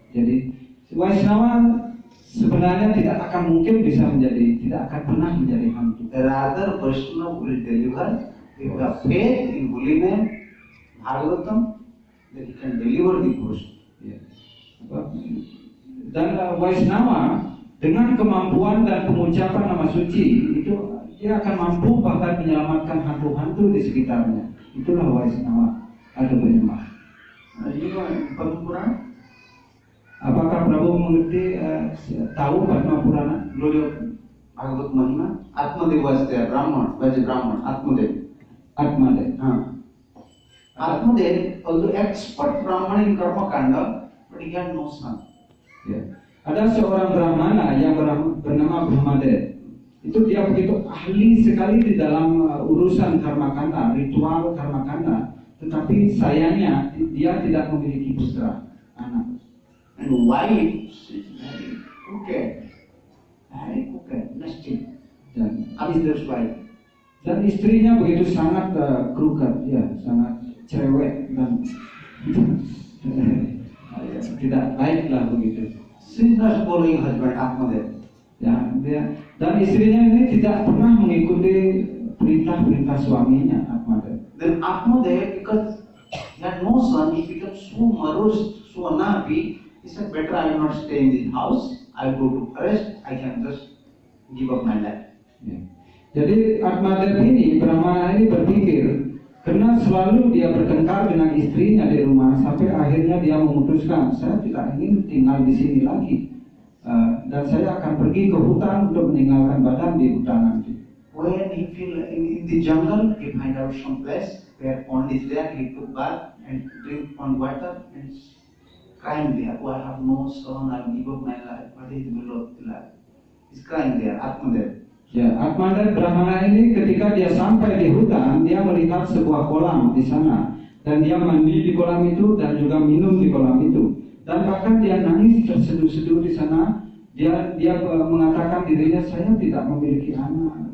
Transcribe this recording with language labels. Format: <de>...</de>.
<id>Jadi Vaishnava sebenarnya tidak akan mungkin bisa tidak akan pernah menjadi hantu.</id> <en>Rather, Vaishnava will deliver with the faith in holy name, Bhagavatam, that he can deliver the ghost.</en> <id>Ya. Dan Vaishnava dengan kemampuan dan pengucapan nama suci itu dia akan mampu bahkan menyelamatkan hantu-hantu di sekitarnya. Itulah Vaishnava atau penyembah.</id> <en>You know, in Padma Purana,</en> <id>Apakah Prabu mengerti tahu Padma Purana?</id> <en>glory of Bhagavad Mahima, Atmadev was there, Brahman, was a Brahman, Atmadev. Atmadev. Atmadev, although expert Brahman in Karma Kanda, but he had no son.</en> <id>Ya. Ada seorang Brahmana yang bernama Brahmadev. Itu dia begitu ahli sekali di dalam urusan karma kanda, ritual karma kanda. Tetapi sayangnya dia tidak memiliki putra, anak.</id> <en>And wife, she's very crooked, nasty.</en> <id>Dan</id> <en>Abhidhar's wife.</en> <id>istrinya begitu sangat crooked, ya, sangat cerewet dan tidak baiklah begitu.</id> <en>She's not following husband Atmadev.</en> <id>Ya, dan istrinya ini tidak pernah mengikuti perintah-perintah suaminya, Atmadev.</id> <en>Then Atmadev, because he had no son, he became so morose, so unhappy. He said, better I will not stay in this house. I will go to forest. I can just give up my life.</en> <id>Ya. Jadi Atmadev ini, Brahmana ini berpikir, karena selalu dia bertengkar dengan istrinya di rumah, sampai akhirnya dia memutuskan, saya tidak ingin tinggal di sini lagi, dan saya akan pergi ke hutan untuk meninggalkan badan di hutan nanti.</id> <en>When he feel in the jungle, he find out some place where pond is there. He took bath and drink pond water and crying there. Oh, I have no son. I will give up my life. What is the middle of the life? He's crying there. Atmadev.</en> <id>Ya, Atmadev Brahmana ini ketika dia sampai di hutan, dia melihat sebuah kolam di sana, dan dia mandi di kolam itu dan juga minum di kolam itu, dan bahkan dia nangis terseduh-seduh di sana. Dia mengatakan dirinya, saya tidak memiliki anak.</id>